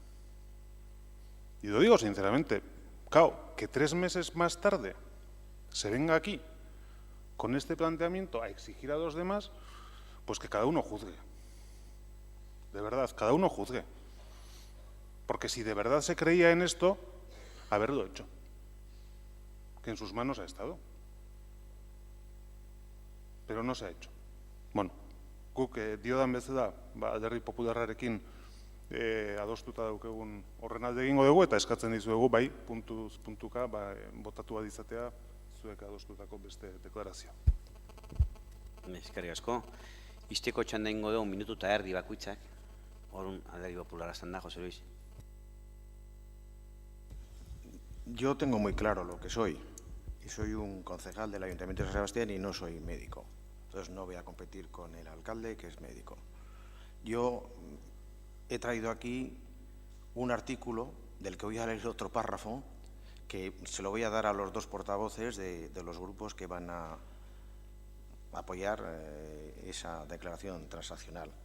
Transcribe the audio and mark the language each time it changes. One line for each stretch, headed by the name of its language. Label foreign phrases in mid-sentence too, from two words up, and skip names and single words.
Spanish: Y lo digo sinceramente, claro, que 3 meses más tarde se venga aquí con este planteamiento a exigir a los demás, pues que cada uno juzgue. De verdad, cada uno juzgue. Porque si de verdad se creía en esto, haberlo hecho. Que en sus manos ha estado. Pero no se ha hecho.
Basque: Bueno, guk diodan bezala, Alderdi Popularrarekin adostuta daukegun horren alde egingo dugu, eta eskatzen dizuegu, bai, puntuz puntuka, botatu adizatea, zuek adostutako beste deklarazio. Eskerrik asko. Isteko txanda ingo dugu, minutu eta erdi bakuitzak. Horun Alderdi Popularra zanda, José Luis.
Spanish: Yo tengo muy claro lo que soy. Y soy un concejal del Ayuntamiento de San Sebastián y no soy médico. Entonces no voy a competir con el alcalde, que es médico. Yo he traído aquí un artículo del que voy a leer otro párrafo, que se lo voy a dar a los 2 portavoces de los grupos que van a apoyar esa declaración transaccional.